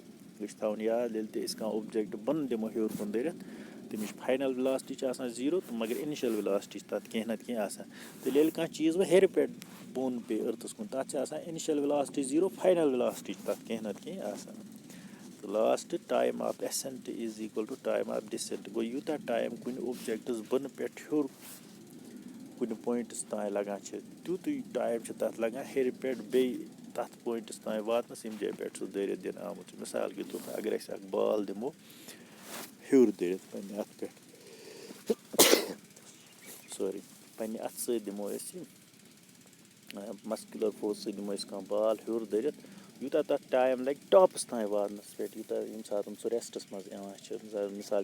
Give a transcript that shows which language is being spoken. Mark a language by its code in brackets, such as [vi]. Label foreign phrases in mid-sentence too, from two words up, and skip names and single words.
[ks] یہِ چھِ تھاوُن یاد ییٚلہِ تہِ أسۍ کانٛہہ اوٚبجَکٹ بۄنہٕ دِمو ہیوٚر کُن دٔرِتھ تَمِچ [en] final velocity [ks] چھِ آسان زیٖرو تہٕ مگر [en] initial velocity [ks] چھِ تَتھ کینٛہہ نَتہٕ کینٛہہ آسان تیٚلہِ ییٚلہِ کانٛہہ چیٖز وۄنۍ ہیٚرِ پٮ۪ٹھ بۄن پیٚیہِ أرتھَس کُن تَتھ چھِ آسان [en] initial velocity [ks] زیٖرو [en] final velocity [ks] چھِ تَتھ کینٛہہ نَتہٕ کینٛہہ آسان تہٕ [en] last time of ascent is equal to time of descent [ks] گوٚو یوٗتاہ ٹایم کُنہِ اوٚبجَکٹَس بۄنہٕ پٮ۪ٹھ ہیوٚر کُنہِ پویِنٛٹَس تانۍ لَگان چھِ تیُتُے ٹایم چھِ تَتھ لَگان ہیٚرِ پٮ۪ٹھ بیٚیہِ تَتھ پویِنٛٹَس تانۍ واتنَس ییٚمہِ جایہِ پٮ۪ٹھ سُہ دٲرِتھ دِنہٕ آمُت چھُ [ur] مِثال کے طور پر [ks] اگر أسۍ اَکھ بال دِمو ہیوٚر دٲرِتھ پنٛنہِ اَتھٕ پٮ۪ٹھ پنٛنہِ اَتھٕ سۭتۍ دِمو أسۍ یہِ [en] muscular force [ks] سۭتۍ دِمو أسۍ کانٛہہ بال ہیوٚر دٲرِتھ یوٗتاہ تَتھ ٹایم لَگہِ ٹاپَس تانۍ واتنَس پٮ۪ٹھ یوٗتاہ ییٚمہِ ساتہٕ سُہ ریسٹَس منٛز یِوان چھِ مِثال